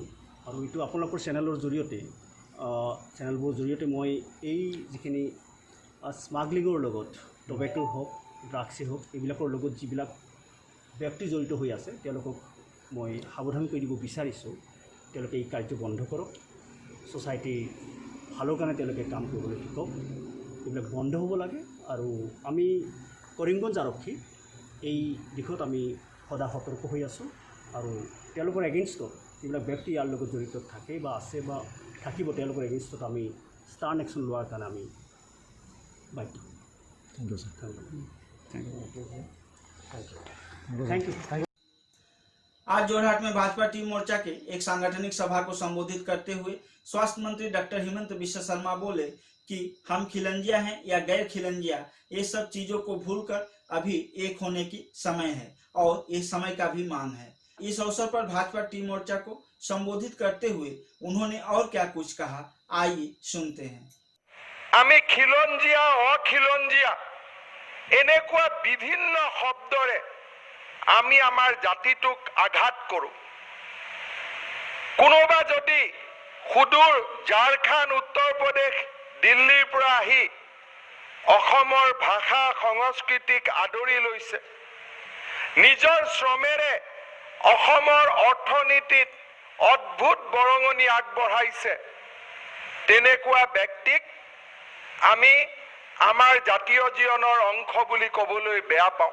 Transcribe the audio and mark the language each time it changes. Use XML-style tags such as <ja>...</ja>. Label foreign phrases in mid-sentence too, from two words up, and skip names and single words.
<as>আৰু এইটো আপোনালোকৰ চেনেলবোৰৰ জৰিয়তে মই এই যিখিনি স্মাগলিঙৰ লগত টবেটো হওক ড্ৰাগছেই হওক এইবিলাকৰ লগত যিবিলাক ব্যক্তি জড়িত হৈ আছে তেওঁলোকক মই সাৱধান কৰি দিব বিচাৰিছোঁ, তেওঁলোকে এই কাৰ্য বন্ধ কৰক, ছ'চাইটিৰ ভালৰ কাৰণে তেওঁলোকে কাম কৰিবলৈ শিকক, এইবিলাক বন্ধ হ'ব লাগে। আৰু আমি কৰিমগঞ্জ আৰক্ষী এই দিশত আমি সদায় সতৰ্ক হৈ আছোঁ আৰু তেওঁলোকৰ এগেইনষ্টত যিবিলাক ব্যক্তি ইয়াৰ লগত জড়িত থাকে বা আছে বা থাকিব তেওঁলোকৰ এগেইনষ্টত আমি</as> <en>stern action</en> <as>লোৱাৰ কাৰণে আমি বাধ্য।</as> <en>thank you sir. thank you.</en> <hi>आज जोरहाट में भाजपा टीम मोर्चा के एक सांगठनिक सभा को संबोधित करते हुए स्वास्थ्य मंत्री डॉक्टर हिमंत बिस्वा शर्मा बोले कि हम खिलंजिया हैं या गैर खिलंजिया, ये सब चीजों को भूलकर अभी एक होने की समय है और ये समय का भी मांग है। इस अवसर पर भाजपा टीम मोर्चा को संबोधित करते हुए उन्होंने और क्या कुछ कहा, आइए सुनते हैं।</hi> <as>আমি খিলঞ্জিয়া অখিলঞ্জিয়া এনেকুৱা বিভিন্ন শব্দৰে আমি আমাৰ জাতিটোক আঘাত কৰোঁ। কোনোবা যদি সুদূৰ ঝাৰখণ্ড, উত্তৰ প্ৰদেশ, দিল্লীৰ পৰা আহি অসমৰ ভাষা সংস্কৃতিক আদৰি লৈছে, নিজৰ শ্ৰমেৰে অসমৰ অৰ্থনীতিত অদ্ভুত বৰঙণি আগবঢ়াইছে, তেনেকুৱা ব্যক্তিক আমি আমাৰ জাতীয় জীৱনৰ অংশ বুলি ক'বলৈ বেয়া পাওঁ।</as>